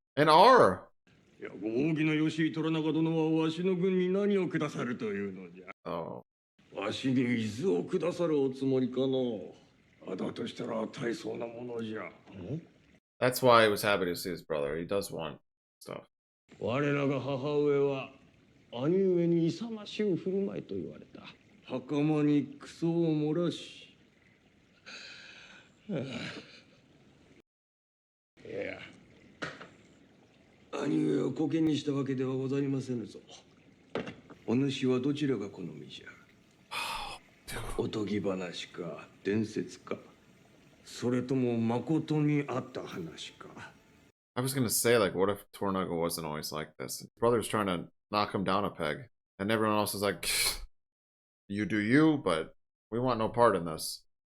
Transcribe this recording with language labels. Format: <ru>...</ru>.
<en>And are.</en> <ja>いや、ご扇の吉井虎中殿はわしの軍に何を下さるというのじゃ。</ja> <en>Oh.</en> <ja>わしに伊豆を下さるおつもりかの。だとしたら大層なものじゃ。</ja> <en>That's why he was happy to see his brother. He does want stuff.</en> <ja>我らが母上は兄上に勇ましゅう振る舞いと言われた。袴にクソを漏らし。いや、兄上をコケにしたわけではございませぬぞ。お主はどちらが好みじゃ。おとぎ話か伝説か、それとも誠にあった話か。</ja> <en>I was gonna say, like, what if Toranaga wasn't always like this? His brother's trying to knock him down a peg, and everyone else is like, you do you, but we want no part in this.</en>